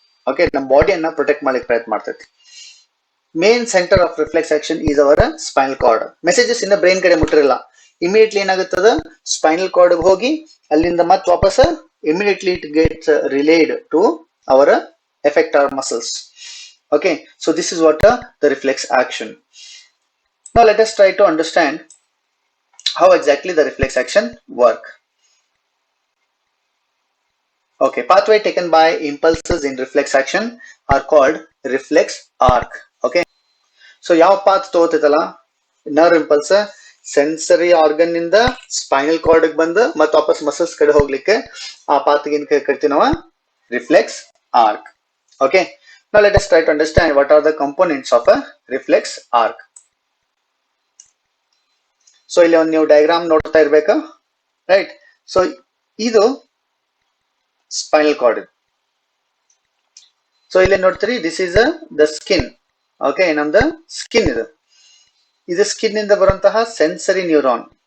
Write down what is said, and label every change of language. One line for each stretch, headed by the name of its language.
Kannada: Okay, ನಮ್ಮ ಬಾಡಿಯನ್ನ protect ಮಾಡ್ಲಿಕ್ಕೆ ಪ್ರಯತ್ನ ಮಾಡ್ತೈತಿ.
English: Main centre of reflex action is our spinal cord.
Kannada: Messages ಇನ್ನ ಬ್ರೈನ್ ಕಡೆ ಮುಟ್ಟಿರಲ್ಲ. ಇಮಿಡಿಯೇಟ್ಲಿ ಏನಾಗುತ್ತದ, ಸ್ಪೈನಲ್ ಕಾರ್ಡ್ ಹೋಗಿ ಅಲ್ಲಿಂದ ಮತ್ತೆ ವಾಪಸ್ immediately
English: It gets relayed to our effector muscles. Okay, so this is what the reflex action. Now let us try to understand how exactly the reflex action work. Okay, pathway taken by impulses in reflex action are called reflex arc.
Kannada: Okay, so ಯಾವ path ತಗೋತೈತಲ್ಲ, nerve impulse sensory organ ಇಂದ spinal cord ಬಂದು ಮತ್ತೆ ವಾಪಸ್ muscles ಕಡೆ ಹೋಗ್ಲಿಕ್ಕೆ ಆ path ಏನ್ ಕರಿತೀವಿ ನಾವು, reflex arc. Okay,
English: Now let us try to understand what are the components of a reflex arc.
Kannada: So ಇಲ್ಲಿ ಒಂದು ನೀವು ಡಯಾಗ್ರಾಮ್ ನೋಡ್ತಾ ಇರಬೇಕಾ, ರೈಟ್? ಸೊ ಇದು ಸ್ಪೈನಲ್ ಕಾರ್ಡ್. ಸೊ ಇಲ್ಲಿ ನೋಡ್ತೀರಿ,
English: This is the skin.
Kannada: Okay, ನಮ್ದು ಸ್ಕಿನ್ ಇದು ಸ್ಕಿನ್ ಇಂದ ಬರುವಂತಹ ಸೆನ್ಸರಿ ನ್ಯೂರಾನ್.